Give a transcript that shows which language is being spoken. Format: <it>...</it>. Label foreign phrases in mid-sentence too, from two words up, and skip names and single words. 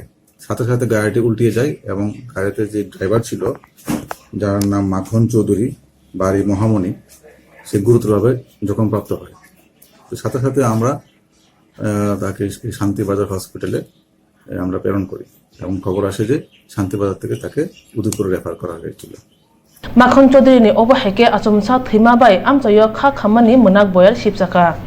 <bn>সাথে সাথে গাড়িটি উল্টিয়ে যায় এবং গাড়িতে যে ড্রাইভার ছিল, যার নাম মাখন চৌধুরী, বাড়ি মহামণি, সে গুরুতরভাবে জখমপ্রাপ্ত হয়। তো সাথে সাথে আমরা তাকে শান্তিবাজার হসপিটালে আমরা প্রেরণ করি এবং খবর আসে যে শান্তিবাজার থেকে তাকে উদয়পুরে রেফার করা হয়েছিল।</bn> <trp>মাখন চৌধুরী ni obo heke achomsa thima bai amchayo kha khamani munak boyar sipchaka</trp>